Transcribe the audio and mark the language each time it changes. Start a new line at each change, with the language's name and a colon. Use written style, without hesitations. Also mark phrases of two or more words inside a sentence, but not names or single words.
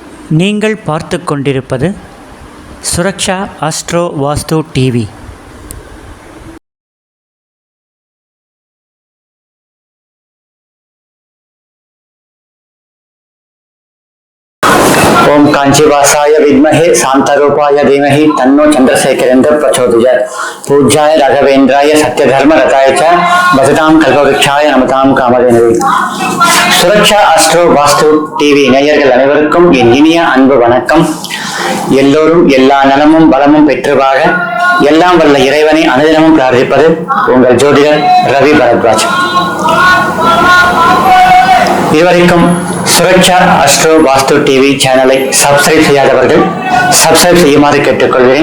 Tamil: நீங்கள் பார்த்து கொண்டிருப்பது சுரக்ஷா அஸ்ட்ரோ வாஸ்து டிவி.
Sanskrit: ओम कांचीवासाय विद्महे शांतरूपाय धीमहि तन्नो चंद्रशेखरेन्द्र प्रचोदयात्। पूज्याय राघवेन्द्राय सत्यधर्म रताय च भजतां कल्पवृक्षाय नमतां कामधेनवे।
Tamil: சுரக்ஷா அஸ்ட்ரோ வாஸ்து டிவி நேயர்கள் அனைவருக்கும் என் இனிய அன்பு வணக்கம். எல்லோரும் எல்லா நலமும் பலமும் பெற்று வாழ எல்லாம் வல்ல இறைவனை அனுதினமும் பிரார்த்திப்பது உங்கள் ஜோதிடர் ரவி பரத்வாஜ். இதுவரைக்கும் சுரக்ஷா அஸ்ட்ரோ வாஸ்து டிவி சேனலை சப்ஸ்கிரைப் செய்யாதவர்கள் சப்ஸ்கிரைப் செய்யுமாறு கேட்டுக்கொள்கிறேன்.